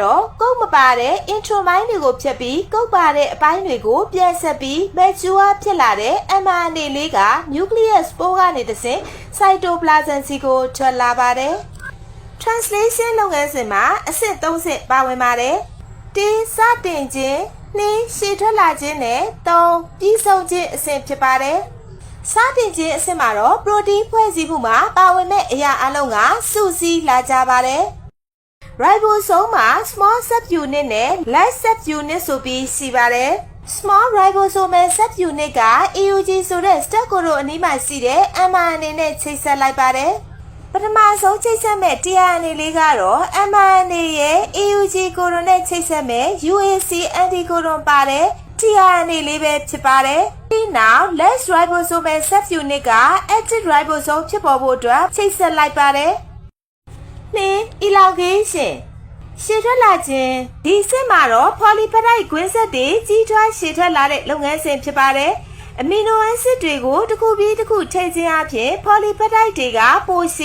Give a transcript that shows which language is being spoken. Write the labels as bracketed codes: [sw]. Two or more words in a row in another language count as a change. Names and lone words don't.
[my] တော့ကုတ်မပါတဲ့ intromine တွေကိုဖြတ်ပြီးကုတ်ပါတဲ့အပိုင်းတွေကိုပြန်ဆက်ပြီး mature ဖြစ်လာတဲ့ mRNA လေးက nucleus ပိုးကနေတဆင့် cytoplasm စီကိုထွက်လာပါတယ်။ translation လုပ်ငန်းစဉ်မှာအဆင့်3ဆင့်ပါဝင်ပါတယ်။1စတင်ခြင်း2ရှည်ထွက်လာခြင်းနဲ့3ပြီးဆုံးခြင်းအဆင့်ဖြစ်ပါတယ်။စတင်ခြင်းအဆင့်မှာတော့ protein ဖွဲ့စည်းမှုမှာပါဝင်မဲ့အရာအလုံးကစုစည်းလာကြပါတယ်။ ribosome မှာ [en] small subunit [my] နဲ့ [en] large subunit [my] ဆိုပြီးရှိပါတယ်။ [en] small ribosomal subunit [my] က AUG ဆိုတဲ့ [en] step codon [my] အနီးမှာရှိတဲ့ mRNA နဲ့ချိတ်ဆက်လိုက်ပါတယ်။ပထမဆုံးချိတ်ဆက်မဲ့ tRNA လေးကတော့ mRNA ရဲ့ [en] AUG codon [my] နဲ့ချိတ်ဆက်မဲ့ [en] UAC anticodon [my] ပါတဲ့ tRNA လေးပဲဖြစ်ပါတယ်။ဒီနောက် [en] large ribosomal subunit [my] က [en] active ribosome [my] ဖြစ်ပေါ်ဖို့အတွက်ချိတ်ဆက်လိုက်ပါတယ်။ elongation ရှည်ထွက်လာခြင်းဒီအဆင့်မှာတော့ polypeptide ကွင်းဆက်တွေကြီးထွားရှည်ထွက်လာတဲ့လုပ်ငန်းစဉ်ဖြစ်ပါတယ်။အမီနိုအက်ဆစ်တွေကိုတစ်ခုပြီးတစ်ခုထည့်ခြင်းအပြင် polypeptide တွေကပိုရှ